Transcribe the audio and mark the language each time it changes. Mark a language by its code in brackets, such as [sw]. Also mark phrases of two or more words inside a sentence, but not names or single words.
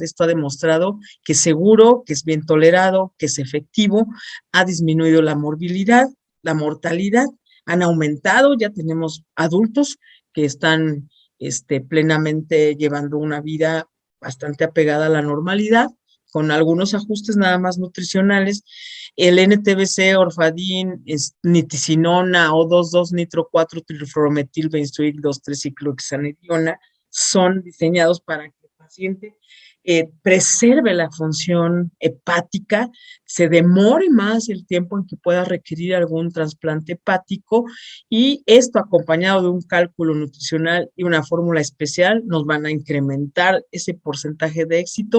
[es] Esto ha demostrado que es seguro, que es bien tolerado, que es efectivo, ha disminuido la morbilidad, la mortalidad, han aumentado, ya tenemos adultos que están plenamente llevando una vida bastante apegada a la normalidad, con algunos ajustes nada más nutricionales. El NTBC, Orfadin, nitisinona o 2,2-nitro-4-trilfluorometilbenzoic 2,3-ciclohexanediona son diseñados para que el paciente preserve la función hepática, se demore más el tiempo en que pueda requerir algún trasplante hepático, y esto acompañado de un cálculo nutricional y una fórmula especial nos van a incrementar ese porcentaje de éxito.